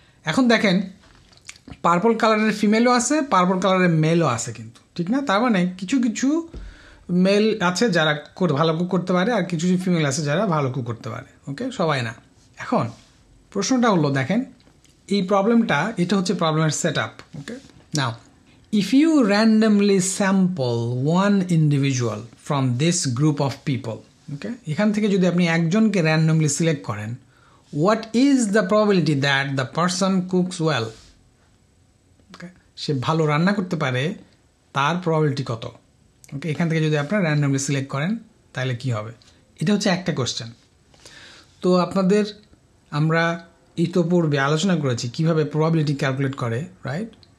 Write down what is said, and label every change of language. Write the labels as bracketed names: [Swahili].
[Bangla] এখন দেখেন পার্পল কালারের ফিমেলও আছে, পার্পল কালারের মেলও আছে, কিন্তু ঠিক না? তার মানে কিছু কিছু মেল আছে যারা ভালো কুক করতে পারে, আর কিছু কিছু ফিমেল আছে যারা ভালো কুক করতে পারে। ওকে, সবাই না। এখন প্রশ্নটা হলো, দেখেন এই প্রবলেমটা, এটা হচ্ছে প্রবলেমের set up. [English] okay, now if you randomly sample one individual from this group of people, okay, [Bangla] এখান থেকে যদি আপনি একজনকে randomly সিলেক্ট করেন, [English] what is the probability that the person cooks well? [Bangla] Okay, সে ভালো রান্না করতে পারে, তার প্রবাবিলিটি কত? ওকে, এখান থেকে যদি আপনারা randomly সিলেক্ট করেন তাহলে কি হবে? এটা হচ্ছে একটা কোশ্চেন। তো আপনাদের আমরা ইতোপূর্বে আলোচনা করেছি কিভাবে প্রবাবিলিটি ক্যালকুলেট করে, রাইট?